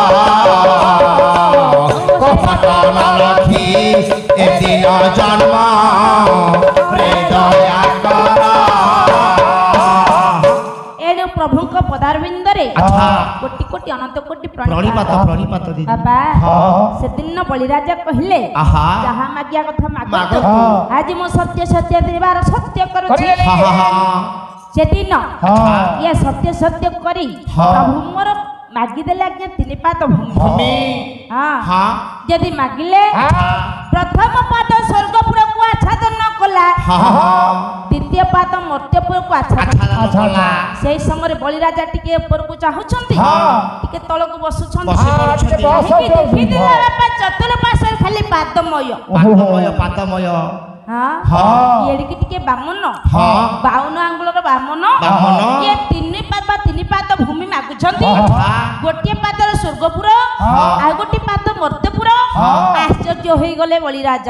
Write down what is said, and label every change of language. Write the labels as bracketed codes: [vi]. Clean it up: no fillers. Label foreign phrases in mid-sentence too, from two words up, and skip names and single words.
[or] କପଟ ନ ରଖି ଏ ଦିନ ଜନ୍ମ ରେ ଦୟା କର ଏଣୁ ପ୍ରଭୁ କୋ ପଦାରବିନ୍ଦରେ କୋଟି କୋଟି ଅନନ୍ତ କୋଟି ପ୍ରଣିପାତ ଦିଦି ବାବା ସେ ଦିନ ବଳିରାଜା କହିଲେ ଯାହା ମାଗିୟା କଥା ମାଗ ଆଜ ମୋ ସତ୍ୟ ସତ୍ୟ ଦେବାର ସତ୍ୟ କରୁଛି ସେ ଦିନ ଯେ ସତ୍ୟ ସତ୍ୟ କରି ପ୍ରଭୁ ମୋର ମାଗି ଦେଲେ ଆଜ୍ଞା ତିନି ପାଦ ଭୂମି ହଁ ଯଦି ମାଗିଲେ ପ୍ରଥମ ପାଦ ସ୍ୱର୍ଗପୁର କୁ ଆଚ୍ଛାଦନ କଲା ଦ୍ୱିତୀୟ ପାଦ ମର୍ତ୍ତ୍ୟପୁର କୁ ଆଚ୍ଛାଦନ ସେହି ସମୟ ବଳିରାଜା ଟିକେ ଉପର କୁ ଚାହୁଁଛନ୍ତି ଟିକେ ତଳ କୁ ବସୁଛନ୍ତି ଚତୁର୍ପାର୍ଶ୍ୱ ଖାଲି ପାଦମୟ ଯେ ଟିକେ ବାମନ ବାଉନ ଆଙ୍ଗୁଳର ବାମନ ଯେ ତିନି ପାଦ ଭୂମି ମାଗୁଛନ୍ତି ଗୋଟେ ପାଦର ସ୍ୱର୍ଗପୁର ଆ ଗୋଟେ ପାଦ ମର୍ତ୍ତ୍ୟପୁର ଆଶ୍ଚର୍ଯ୍ୟ ହୋଇ ଗଲେ ବଳିରାଜା